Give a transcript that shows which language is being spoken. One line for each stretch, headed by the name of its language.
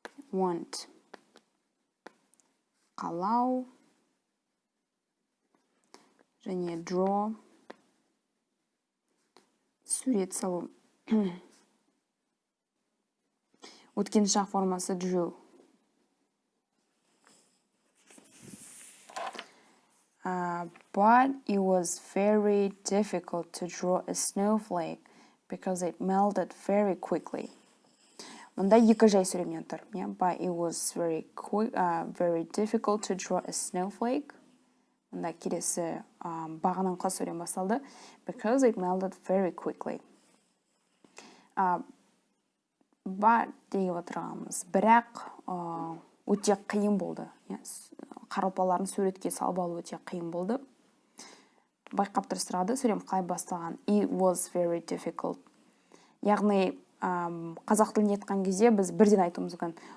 Kazakh: Want, қалау, және draw, сурет салу. Өткен шақ формасы drew.
English: But it was very difficult to draw a snowflake because it melted very quickly.
Kazakh: Мұнда екі жай сөйлемнен тұр.
English: But it was very difficult to draw a snowflake.
Kazakh: Мұнда келесі бағыныңқы сөйлем басталды.
English: Because it melted very quickly.
Kazakh: But деген отырғанымыз. Бірақ өте қиын болды. Қар ұлпаларын суретке салып алу өте қиын болды. Байқап тұрсырады, сөйлем қалай басталған.
English: It was very difficult.
Kazakh: Яғни, қазақ тілін етқан кезде біз бірден айтуымыз мүмкін.